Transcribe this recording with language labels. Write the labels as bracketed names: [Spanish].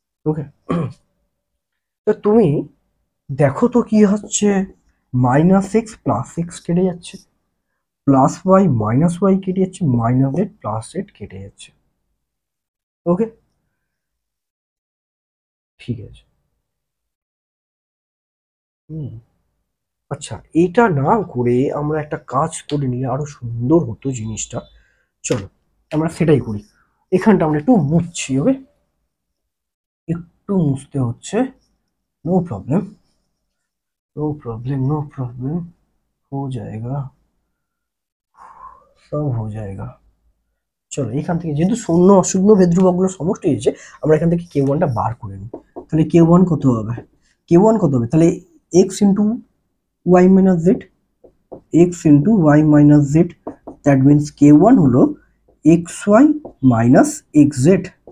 [Bangla] ওকে, তো তুমি দেখো তো কি হচ্ছে, মাইনাস এক্স প্লাস এক্স কেটে যাচ্ছে, প্লাস ওয়াই মাইনাস ওয়াই কেটে যাচ্ছে, মাইনাস জেড প্লাস জেড কেটে যাচ্ছে। ওকে, ঠিক আছে। আচ্ছা, এটা না করে আমরা একটা কাজ করে নিলে আরো সুন্দর হতো জিনিসটা। চলো আমরা সেটাই করি। এখানটা আমরা একটু মুছছি। ওকে, একটু মুছতে হচ্ছে, [English] no problem no problem no problem, [Hindi] हो जाएगा, सब हो जाएगा। [Bangla] চলো এখান থেকে যেহেতু শূন্য অশূন্য ভেদ ধ্রুবকগুলো সমষ্টি হয়েছে, আমরা এখান থেকে k1 টা বার করে নিই। তাহলে k1 কত হবে, k1 কত হবে, তাহলে x into y minus Z, x into y minus Z, [English] that means [Bangla] k1 হলো xy মাইনাস xz।